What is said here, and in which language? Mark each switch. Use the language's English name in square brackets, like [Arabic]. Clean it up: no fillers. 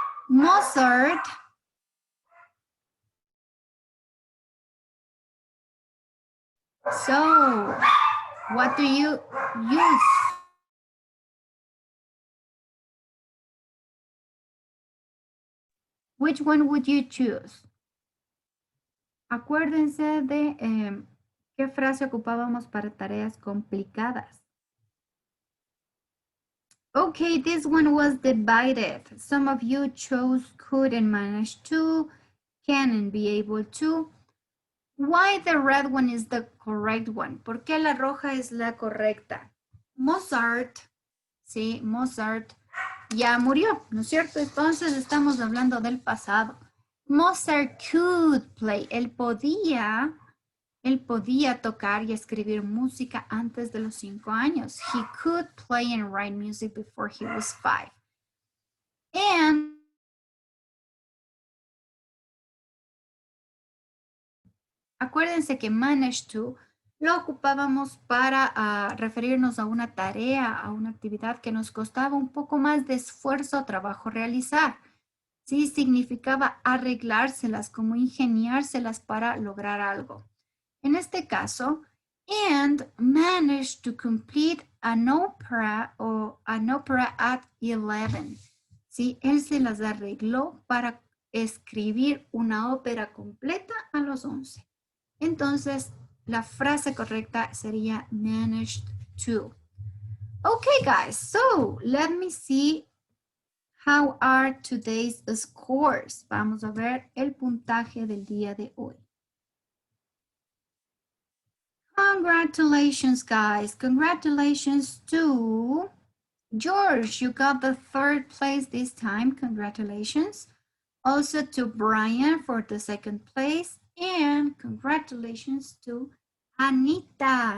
[English] Mozart So, what do you use? Which one would you choose? [Spanish] Acuérdense de qué frase ocupábamos para tareas complicadas. [English] Okay, this one was divided. Some of you chose could and managed to, can and be able to. Why the red one is the correct one? [Spanish] ¿Por qué la roja es la correcta? Mozart, sí, Mozart ya murió, ¿no es cierto? Entonces estamos hablando del pasado. [English] Mozart could play. [Spanish] Él podía tocar y escribir música antes de los 5 años. [English] He could play and write music before he was 5. [Spanish] And acuérdense que manage to lo ocupábamos para referirnos a una tarea, a una actividad que nos costaba un poco más de esfuerzo o trabajo realizar. Sí, significaba arreglárselas, como ingeniárselas para lograr algo. En este caso, [English] and managed to complete an opera at 11. [Spanish] Sí, él se las arregló para escribir una ópera completa a los 11. Entonces, la frase correcta sería managed to. [English] Okay, guys, so let me see how are today's scores. [Spanish] Vamos a ver el puntaje del día de hoy. [English] Congratulations, guys. Congratulations to George. You got the 3rd place this time. Congratulations. Also to Brian for the 2nd place. And congratulations to Anita.